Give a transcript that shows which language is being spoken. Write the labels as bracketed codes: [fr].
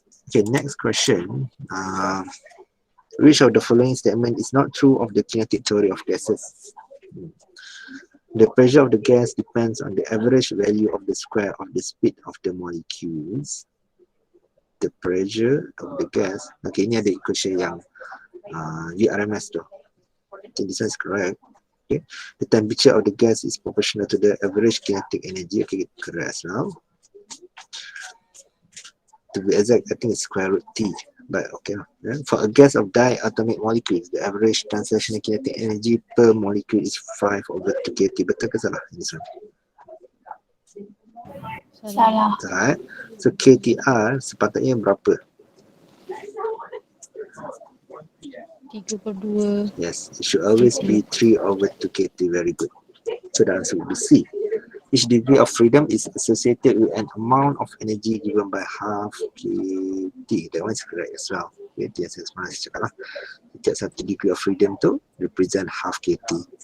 [en] Okay, next question. Which of the following statement is not true of the kinetic theory of gases? The pressure of the gas depends on the average value of the square of the speed of the molecules. The pressure of the gas. [ms] Okay, ini ada equation yang VRMS tu. [en] Okay, this one is correct. Okay, the temperature of the gas is proportional to the average kinetic energy. Okay, correct as well. To be exact, I think it's square root T. But okay, for a gas of diatomic molecules, the average translational kinetic energy per molecule is 5 over 2 kT. [ms] Betul ke salah? [en] This one. [ms] Salah. [en] Right. [ms] So KTR sepatutnya berapa? [en] 3/2. Yes, it should always be 3 over 2 kT. Very good. So the answer would be C. Each degree of freedom is associated with an amount of energy given by half kT. That one is correct as well. [ms] Okay, yang saya sebenarnya cakap lah. Setiap satu degree of freedom tu [en] represent half kT.